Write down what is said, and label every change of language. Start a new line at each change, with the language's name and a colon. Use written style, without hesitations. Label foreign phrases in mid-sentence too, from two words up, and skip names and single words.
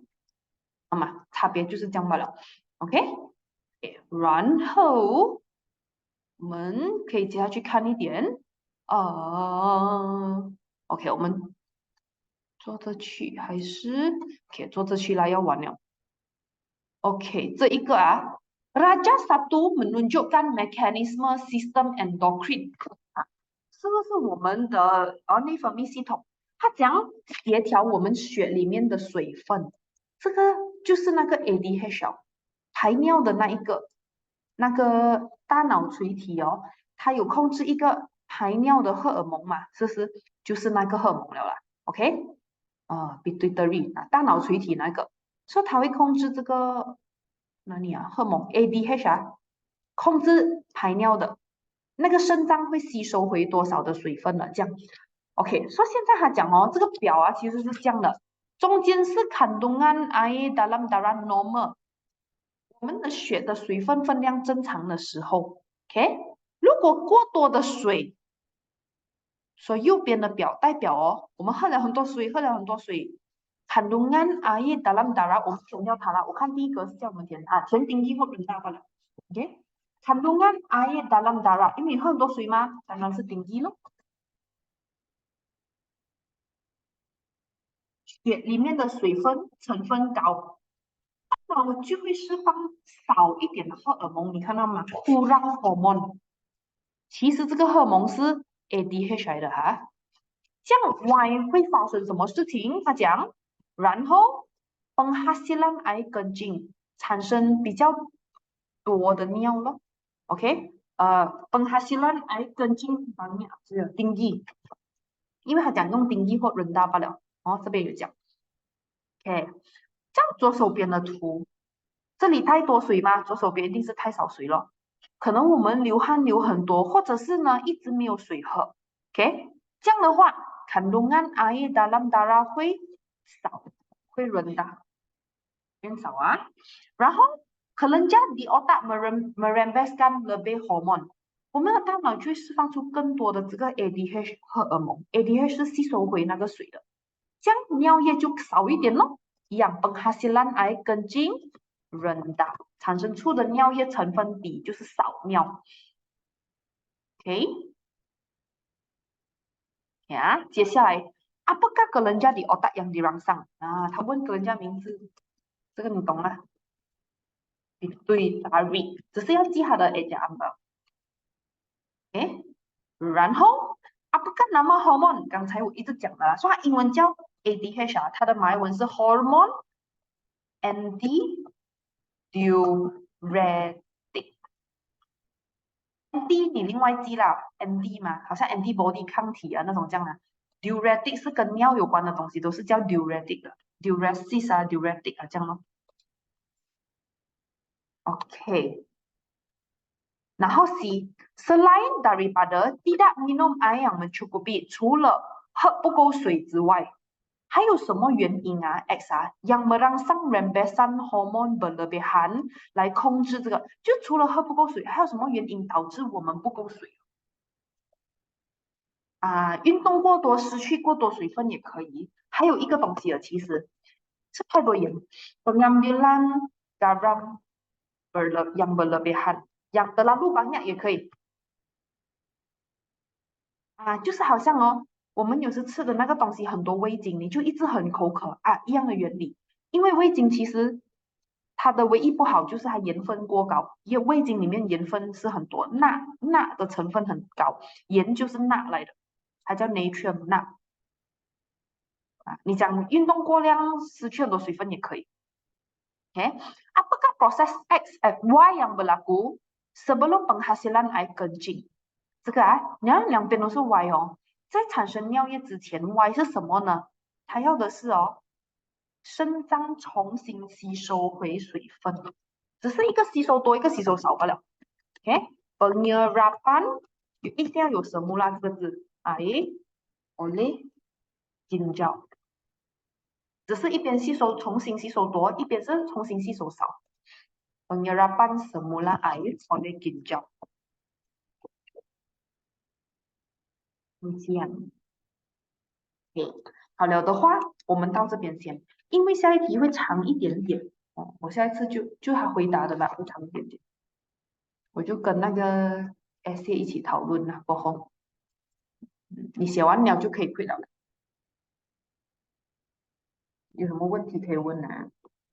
Chinese: 好吗？差别就是这样罢了。OK，然后我们可以接下去看一点，OK，我们坐着去还是 OK 坐着去啦，要完了。OK，这一个啊 ，
Malay: Raja satu menunjukkan mekanisme sistem endokrin
Chinese: 啊，这个是我们的内分泌系统，它讲协调我们血里面的水分，这个就是那个 ADH 哦，排尿的那一个，那个大脑垂体哦，它有控制一个排尿的荷尔蒙嘛，是不是？就是那个荷尔蒙了啦，OK？pituitary 啊，大脑垂体那个，说它会控制这个哪里啊？荷尔蒙 ADH 啊，控制排尿的，那个肾脏会吸收回多少的水分了？这样，OK？说现在他讲哦，这个表啊其实是这样的，中间是
Malay: kandungan air dalam darah normal，
Chinese: 我们的血的水分分量正常的时候，OK？如果过多的水所以右边的表代表哦，我们喝了很多水，喝了很多水。
Malay: kandungan air dalam darah，
Chinese: 我们填掉它了。我看第一个是叫我们填啊，填tinggi或rendah 罢了。OK，
Malay: kandungan air dalam darah，
Chinese: 因为你喝很多水吗？当然是tinggi咯。血里面的水分成分高，那我就会释放少一点的荷尔蒙，你看到吗 ？
Malay: kurang hormon，
Chinese: 其实这个荷尔蒙是 ADH 来的哈。这样 Y 会发生什么事情？他讲，然后
Malay: penghasilan air kencing
Chinese: 产生比较多的尿咯。OK，
Malay: penghasilan air kencing
Chinese: 方面只有定义，因为他讲用定义或人大罢了。哦，这边有讲。OK，这样左手边的图，这里太多水吗？左手边一定是太少水了。可能我们流汗流很多，或者是呢一直没有水喝。OK，这样的话 ，
Malay: kandungan air dalam darah
Chinese: 会少，会rendah，变少啊。
Malay: 然后 kelenjar di otak merembeskan lebih hormon，
Chinese: 我们的大脑就会释放出更多的这个 ADH 荷尔蒙，ADH 是吸收回那个水的，这样尿液就少一点咯。一样 ，
Malay: penghasilan air kencing rendah，
Chinese: 产生出的尿液成分比就是少尿。OK， 呀，接下来
Malay: apakah kelenjar di otak yang dirangsang？
Chinese: 啊，他问kelenjar名字，这个你懂了？对 ，tarik，只是要记它的 ejaan。OK， 然后
Malay: apakah nama hormon？
Chinese: 刚才我一直讲了，说它英文叫 ADH 啊，它的马来文是
Malay: hormone antidiuretic。
Chinese: ND 你另外记啦，ND 嘛，好像 antibody 抗体啊那种这样的。diuretic 是跟尿有关的东西，都是叫 diuretic 的 diuresis 啊，diuretic 啊这样咯。OK， 然后
Malay: C selain daripada tidak minum air yang mencukupi，
Chinese: 除了喝不够水之外，还有什么原因啊 ？X 啊 ，
Malay: yang merangsang rembesan hormon berlebihan
Chinese: 来控制这个，就除了喝不够水，还有什么原因导致我们不够水？啊，运动过多失去过多水分也可以。还有一个东西啊，其实吃太多盐 ，
Malay: pengambilan garam yang berlebihan， yang terlalu banyak
Chinese: 也可以啊，就是好像哦，我们有时吃的那个东西很多味精，你就一直很口渴啊，一样的原理。因为味精其实它的唯一不好就是它盐分过高，因为味精里面盐分是很多，钠的成分很高，盐就是钠来的，它叫 natrium 钠。你讲运动过量失去很多水分也可以。Okay?
Malay: Apakah proses XFY yang berlaku sebelum penghasilan air kencing？
Chinese: 这个啊，你看两边都是 Y 哦，在产生尿液之前 ，Y 是什么呢？它要的是哦，肾脏重新吸收回水分，只是一个吸收多，一个吸收少罢了。OK，penyerapan 一定要有什么啦这个字 ，
Malay: air oleh ginjal。
Chinese: 只是一边吸收重新吸收多，一边是重新吸收少。
Malay: Penyerapan semula air oleh ginjal。
Chinese: 这样，好了的话，我们到这边先，因为下一题会长一点点哦。我下一次就他回答的吧，会长一点点，我就跟那个 S A 一起讨论了。过后，你写完了就可以回答了。有什么问题可以问啊？